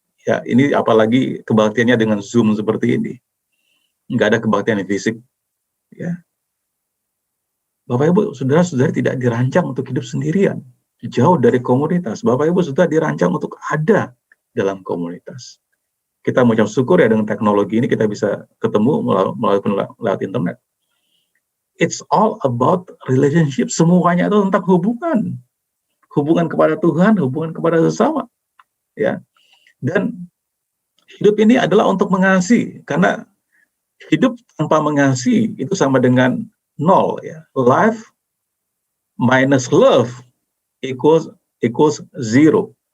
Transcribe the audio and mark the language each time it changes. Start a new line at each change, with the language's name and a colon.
Indonesian: Ya, ini apalagi kebaktiannya dengan Zoom seperti ini. Nggak ada kebaktian fisik. Ya. Bapak Ibu saudara-saudari tidak dirancang untuk hidup sendirian, jauh dari komunitas. Bapak Ibu saudara dirancang untuk ada dalam komunitas. Kita mengucap syukur ya dengan teknologi ini kita bisa ketemu lewat internet.
English: It's all about relationship.
Indonesian: Semuanya itu tentang hubungan. Hubungan kepada Tuhan, hubungan kepada sesama. Ya. Dan hidup ini adalah untuk mengasihi, karena hidup tanpa mengasihi itu sama dengan nol ya.
English: Life minus love equals zero.